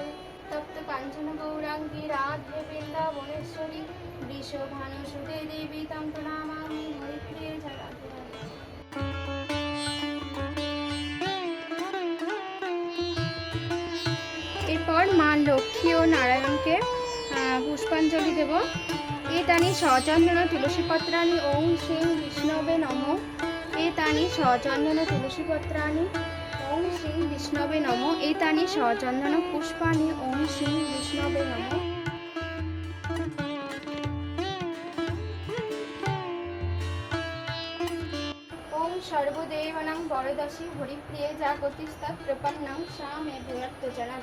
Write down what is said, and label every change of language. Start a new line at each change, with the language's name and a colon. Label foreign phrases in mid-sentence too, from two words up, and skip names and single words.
Sanskrit: তপ্ত কাঞ্চন গৌরাঙ্গী রাধে বৃন্দাবনেশ্বরী বৃষভানুসুতে দেবী তং প্রণমামি হরিপ্রিয়ে জগৎ।
Bangla: এরপর মা লক্ষ্মী ও নারায়ণকে পুষ্পাঞ্জলি দেব।
Sanskrit: এতানি সচন্দন তুলসীপত্রাণি ওং শ্রীং বিষ্ণবে নমঃ। এতানি সচন্দন তুলসীপত্রাণি ওং শ্রীং বিষ্ণবে নমঃ। এতানি সচন্দন পুষ্পাণি ওং শ্রীং বিষ্ণবে নমঃ। ওং সর্বদেবানাং বরদশী হরিপ্রিয়ে জাগতিস্তৎ প্রপন্নং সা মে ভূয়ত্তজনম।